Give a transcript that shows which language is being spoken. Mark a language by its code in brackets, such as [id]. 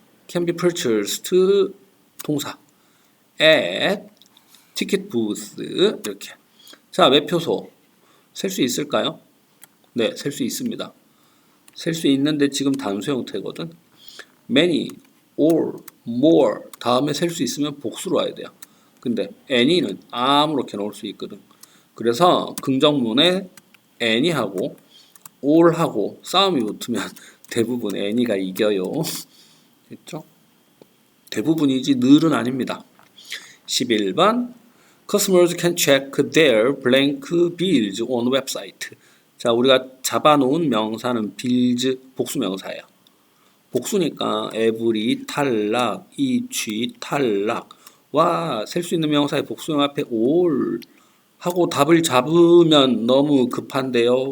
[en] can be purchased [ko] 동사. [en] at ticket booth [ko] 이렇게. 자, 매표소 셀 수 있을까요? 네, 셀 수 있습니다. 셀 수 있는데 지금 단수 형태거든. many, all, more 다음에 셀 수 있으면 복수로 와야 돼요. 근데 any는 아무렇게 넣을 수 있거든. 그래서 긍정문에 any하고 all하고 싸움이 붙으면 대부분 any가 이겨요. 됐죠? 대부분이지 늘은 아닙니다. [en] 11번 Customers can check their blank bills on website. [ko] 자, 우리가 잡아놓은 명사는 bills 복수명사예요. 복수니까 every 탈락, each 탈락. 와, 셀 수 있는 명사의 복수형 앞에 all 하고 답을 잡으면 너무 급한데요.